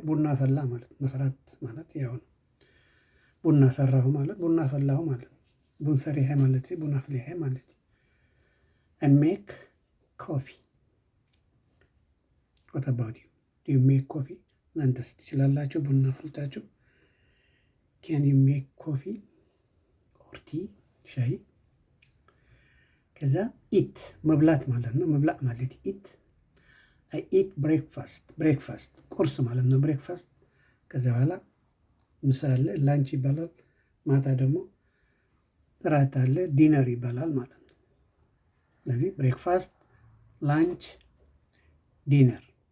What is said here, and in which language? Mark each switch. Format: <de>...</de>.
<am>ቡና ፈላ ማለት መስራት ማለት ያው ነው። ቡና ሰራሁ ማለት ቡና ፈላሁ ማለት ቡን ሰሪሐ ማለት ቡና ፍሊሐ ማለት</am> <en>አይ ሜክ ኮፊ። what about you? do you make coffee?</en> <am>እናንተስ ትችላላችሁ ቡና ፍልታችሁ?</am> <en>can you make coffee or tea?</en> <am>ሻይ። ከዛ ኢት መብላት ማለት ነው። መብላት ማለት ኢት።</am> <en>አይ ኢት ብሬክፋስት</en> <am>ቁርስ ማለት ነው። ብሬክፋስት ከዛ በኋላ ምሳ አለ ላንች ይባላል። ማታ ደግሞ እራት አለ ዲነር ይባላል ማለት ነው። ስለዚህ ብሬክፋስት፣ ላንች፣ ዲነር</am>